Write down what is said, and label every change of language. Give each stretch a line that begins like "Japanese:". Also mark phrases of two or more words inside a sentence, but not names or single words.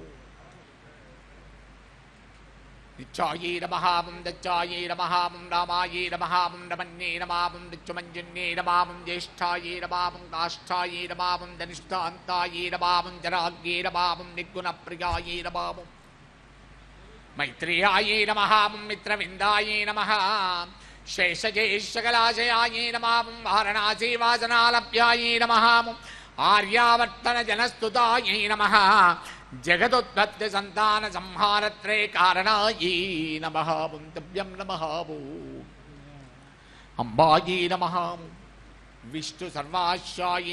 Sanskrit: నిత్యాయే నమః దచ్చాయే నమః రామాయే నమః రమణ్యే నమః దిచ్చుమంజన్యే నమః జ్యేష్ఠాయే నమః కాష్ఠాయే నమః ధనిష్ఠాంతాయే నమః జరాగ్యే నమః నిర్గుణప్రియాయే నమః मैत्रेयाये नमः मित्रविन्दाये नमः शेषजेशकलाशयाये नमः वारणासी वासनालभ्याये नमः आर्यावर्तनजनस्तुताये नमः जगदुत्पत्तिसन्तानसंहारत्रे कारणाये नमः तुभ्यं नमः अम्बाये नमः विष्णुसर्वाश्याये